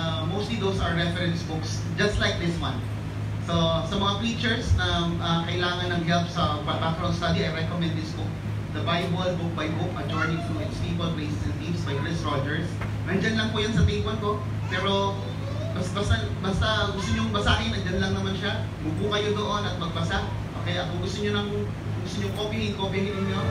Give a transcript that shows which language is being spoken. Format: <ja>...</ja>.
<en>Mostly those are reference books, just like this one. So, sa mga preachers</en> <tl>na kailangan ng</tl> <en>help sa background study, I recommend this book. The Bible, Book by Book, A Journey Through Its People, Places, and Themes by Chris Rogers.</en> <tl>Nandyan lang po yan sa table ko, pero basta gusto nyo basahin, nandyan lang naman siya. Mupo kayo doon at magbasa. Okay, kung gusto nyo copyhin ninyo.</tl>